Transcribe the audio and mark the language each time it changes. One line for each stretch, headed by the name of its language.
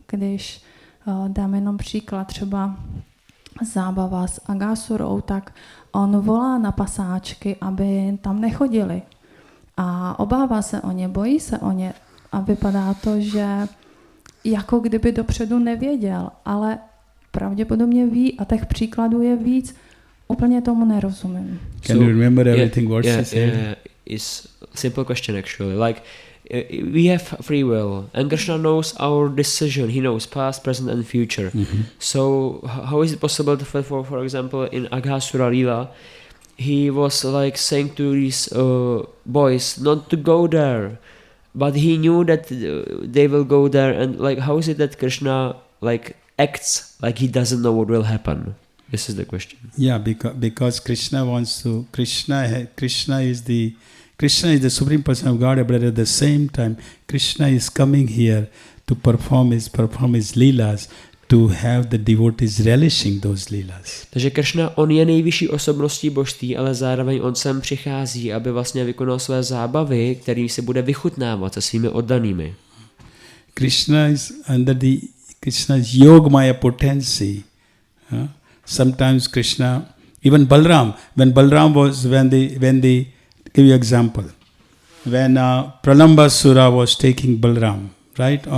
Czech: Když dám jenom příklad, třeba zábava s Agásurou, tak on volá na pasáčky, aby tam nechodili. A obává se o ně, bojí se o ně. A vypadá to, že jako kdyby dopředu nevěděl, ale pravděpodobně ví a těch příkladů je víc. Úplně tomu nerozumím.
English: Can you remember everything what she said? Yeah, it's a simple question actually. Like, we have free will, and Krishna knows our decision. He knows past, present, and future. So, how is it possible to, for example, in Aghasura Lila, he was like saying to these boys not to go there, but he knew that they will go there, and like, how is it that Krishna like acts like he doesn't know what will happen? This is the question. Yeah, because Krishna wants to. Krishna is the Supreme Person of God, but at the same time, Krishna is coming here to perform his leelas, to have the devotees relishing those leelas.
Czech: Takže Krishna, on je nejvyšší osobností božství, ale zároveň on sem přichází, aby vlastně vykonal své zábavy, který se bude vychutnávat se svými oddanými.
English: Krishna is Krishna's Yogamaya potency. Sometimes Krishna, even Balram, when they give you example, when Pralambasura was taking Balram, right?